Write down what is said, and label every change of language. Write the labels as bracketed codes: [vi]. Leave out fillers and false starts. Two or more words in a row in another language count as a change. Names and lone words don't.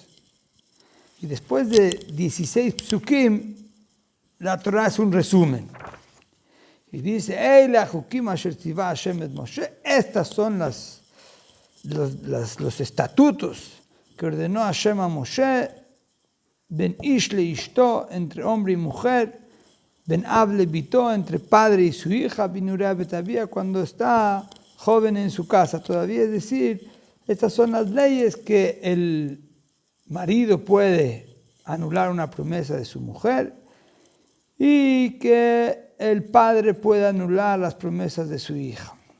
[es] Y después de 16 psukim, la Torah es un resumen. Y dice: estas son los estatutos que ordenó Hashem a Moshe, [he] בין איש לאשתו, [es] entre hombre y mujer, [he] בין אב לבתו, [es] entre padre y su hija, [he] בנעוריה בית אביה, [es] cuando está joven en su casa todavía. Es decir, estas son las leyes que el marido puede anular una promesa de su mujer y que el padre puede anular las promesas de su hija.